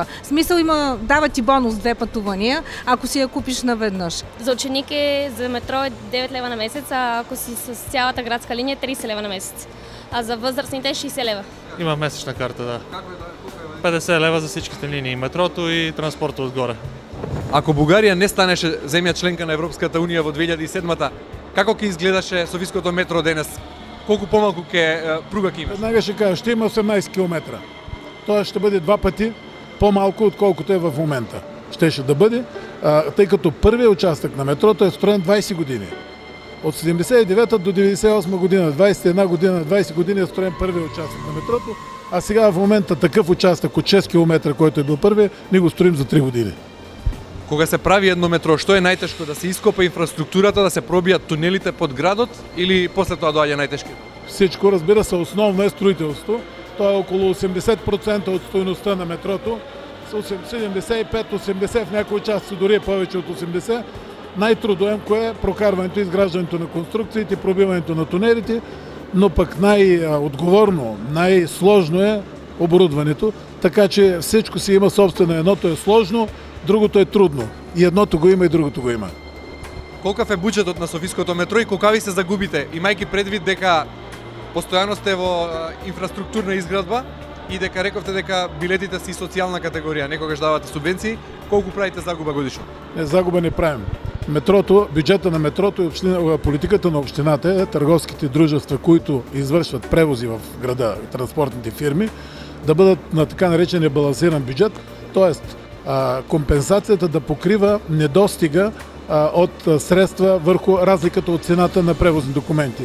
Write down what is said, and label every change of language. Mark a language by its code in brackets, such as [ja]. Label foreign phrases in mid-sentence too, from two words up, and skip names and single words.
[bg] В смисъл дава ти бонус 2 пътувания, ако си я купиш наведнъж. За ученик за метро е 9 лева на месец, а ако си с цялата градска линия 30 лева на месец. А за възрастните 60 лева. Има месечна карта, да. 50 лева за всичките линии, метрото и транспорта отгоре. [mk] Ако Бугарија не станеше земја членка на Европската унија во 2007-та, како ќе изгледаше Софиското метро денес? Колку помалку пруга ќе имаш? [bg] Веднага ще кажа, ще има 18 км. Тоест ще бъде 2 пъти по-малко, отколкото е в момента. Щеше да бъде, тъй като първият участък на метрото е строен 20 години. От 79 до 98 година, 21 година, 20 години е строен първият участък на метрото, а сега в момента такъв участък от 6 км, който е бил първият, ние го строим за 3 години. [mk] Кога се прави едно метро, што е најтешко? Да се ископа инфраструктурата, да се пробијат тунелите под градот или после тоа доаѓа најтешки? [bg] Всичко, разбира се, основно е строителство. То е около 80% от стойността на метрото. 75-80 в някои части, дори е повече от 80. Най-трудоемко е прокарването и изграждането на конструкциите, пробиването на тунелите, но пък най-отговорно, най-сложно е оборудването. Така че всичко си има собствено. Едното е сложно, другото е трудно. И едното го има, и другото го има. [mk] Колкав е буџетот на Софиското метро и колкави се загубите, имајќи предвид дека постојано сте во инфраструктурна изградба и дека рековте дека билетите си социјална категорија, некогаш давате субвенции, колку правите загуба годишно? [bg] Загуба не правим. Метрото, бюджета на метрото и политиката на общината е търговските дружества, които извършват превози в града, транспортните фирми, да бъдат на така наречения балансиран бюджет, т.е. компенсацията да покрива недостига от средства върху разликата от цената на превозни документи.